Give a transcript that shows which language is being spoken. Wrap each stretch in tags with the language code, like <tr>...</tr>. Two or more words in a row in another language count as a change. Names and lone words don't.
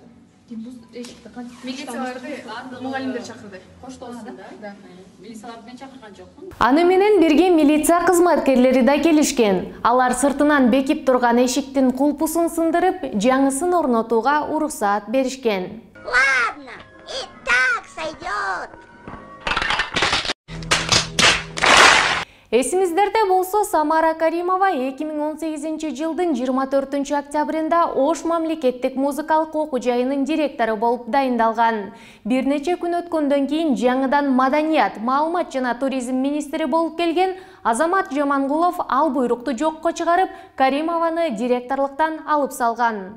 <ky>Ким бузду эшикти? Милицияларды мугалимдер чакырды. Коштоосунда да. Милицияларды мен чакырган жокмун. Аны менен бирге милиция кызматкерлери да келишкен. Алар сыртынан бекип турган эшиктин кулпусун сындырып, жаңысын орнотууга уруксаат беришкен.</ky> <ru>Ладно, и так сойдет.</ru> <ky>Эсиңиздерде болсо, Самара Каримова 2018 жылдын 24 октябрында Ош мамлекеттик музыкалык окуу жайынын директору болуп дайындалган. Бир нече күн өткөндөн кийин жаңыдан маданият, маалымат жана туризм министри болуп келген Азамат Жамангулов ал буйрукту жокко чыгарып, Каримованы директорлуктан алып салган.</ky>